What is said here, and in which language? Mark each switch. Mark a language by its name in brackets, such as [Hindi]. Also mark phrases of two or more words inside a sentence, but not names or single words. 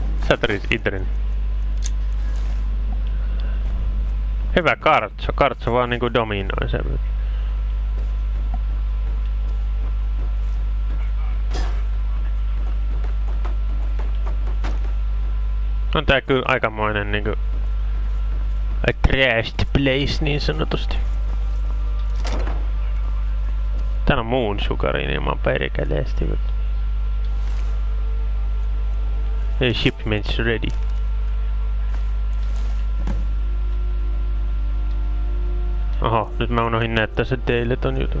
[Finnish] sä tarvitsit Idrin? Hyvä kartso. Kartso vaan niinku dominoi sen. On tää kyllä aikamoinen niinku [English] a crashed place [Finnish] niin sanotusti. Täällä on moon sugarin ilman perkeleesti. [English] Hey, shipments ready. [Finnish] Oho, nyt mä unohdin näyttää se teille ton jutun.